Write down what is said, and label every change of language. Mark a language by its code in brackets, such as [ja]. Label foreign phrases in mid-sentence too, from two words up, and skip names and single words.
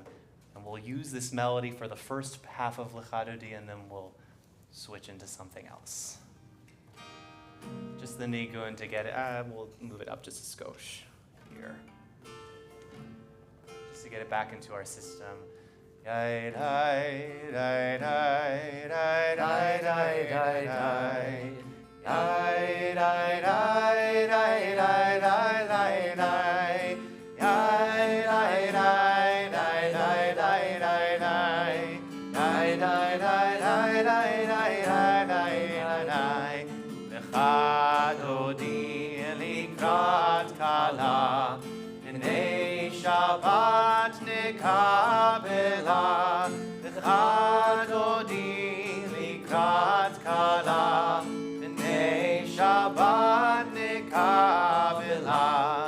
[en] And we'll use this melody for the first half of Lecha Dodi, and then we'll switch into something else. Just the nigun to get it. We'll move it up just a skosh here. Just to get it back into our system. Yai dai dai dai dai dai dai dai dai. Yai dai dai dai dai dai dai dai. Yai dai dai dai dai dai dai dai. Yai dai dai dai dai dai dai dai dai. [he] לכה דודי לקראת כלה. פני שבת נקבלה. לכה דודי לקראת כלה. פני שבת נקבלה.